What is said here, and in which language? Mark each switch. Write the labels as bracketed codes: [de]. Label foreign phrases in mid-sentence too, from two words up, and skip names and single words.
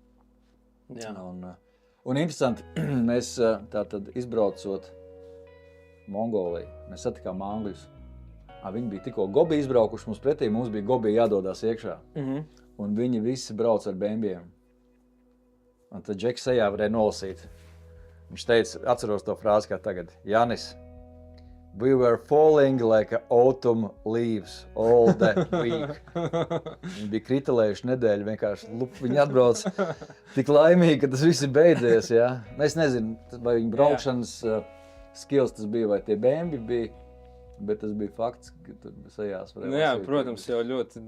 [lv] Un interesanti, mēs tātad izbraucot Mongoliju, mēs satikām angļus. Viņi bija tikko Gobi izbraukuši mums pretī, mums bija Gobi jādodās iekšā. Un viņi visi brauc ar bēmbiem. Un tad Džeks sejā varēja nolasīt. Viņš teica, atceros to frāzi kā tagad, Janis, [en] we were falling like autumn leaves all that week. [lv] Viņi bija kritelējuši nedēļu, vienkārši viņi atbrauc tik laimīgi, ka tas viss ir beidzies. Jā. Es nezinu, vai viņa braukšanas skills tas bija, vai tie bēmbi bija, bet tas bija fakts, ka tur sejās varēja Jā, protams, jau ļoti...